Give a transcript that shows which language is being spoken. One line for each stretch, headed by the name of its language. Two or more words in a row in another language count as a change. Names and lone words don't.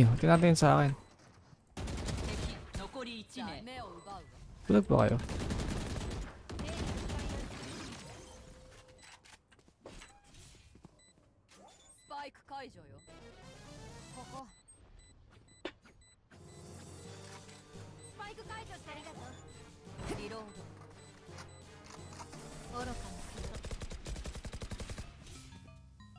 Filipino: Huwag natin sa akin. Bulag ba kayo?
Japanese: Spike 解除よ。ここ。スパイク解除してありがとう。リロード。愚かなこと。